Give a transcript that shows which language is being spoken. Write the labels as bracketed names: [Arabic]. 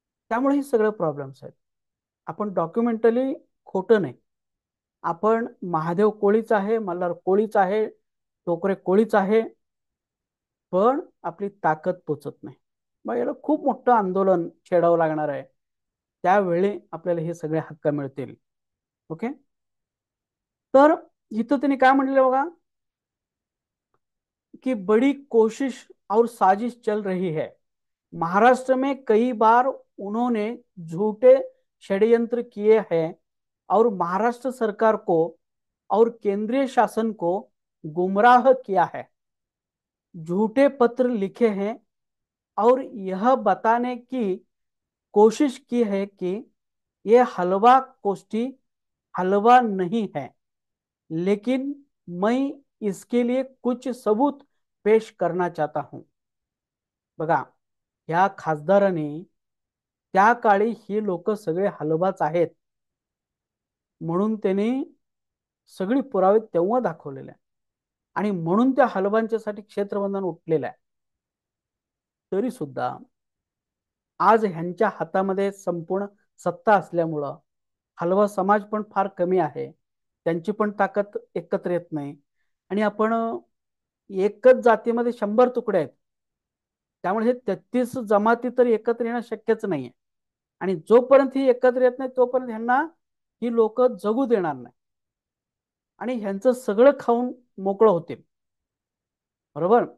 [Marathi] त्यामुळे हे सगळे प्रॉब्लेम्स आहेत। आपण डॉक्युमेंटली खोटं नाही, आपण महादेव कोळीच आहे, मल्हार कोळीच आहे, टोकरे कोळीच आहे, पण आपली ताकद पोचत नाही। मग याला खूप मोठं आंदोलन छेडावं लागणार आहे, त्यावेळी आपल्याला हे सगळे हक्क मिळतील। ओके, तर इथं त्यांनी काय म्हणले बघा, कि [Hindi] बड़ी कोशिश और साजिश चल रही है। महाराष्ट्र में कई बार उन्होंने झूठे षड्यंत्र किए हैं और महाराष्ट्र सरकार को और केंद्रीय शासन को गुमराह किया है, झूठे पत्र लिखे हैं और यह बताने की कोशिश की है कि यह हलवा कोष्ठी हलवा नहीं है, लेकिन मैं इसके लिए कुछ सबूत पेश करना चाहता हूं। [Marathi] बघा, या खासदारांनी त्या काळी ही लोक सगळे हलवाच आहेत म्हणून त्यांनी सगळी पुरावे तेव्हा दाखवलेले आहे आणि म्हणून त्या हलवांच्यासाठी क्षेत्रबंधन उठलेलं आहे. तरी सुद्धा आज ह्यांच्या हातामध्ये संपूर्ण सत्ता असल्यामुळं हलवा समाज पण फार कमी आहे, त्यांची पण ताकद एकत्र येत नाही आणि आपण एकच जातीमध्ये 100 तुकडे आहेत, त्यामुळे हे 33 जमाती तर एकत्र येणं शक्यच नाहीये आणि जोपर्यंत ही एकत्र येत नाही तोपर्यंत ह्यांना ही लोक जगू देणार नाही आणि ह्यांचं सगळं खाऊन मोकळं होतील. बरोबर.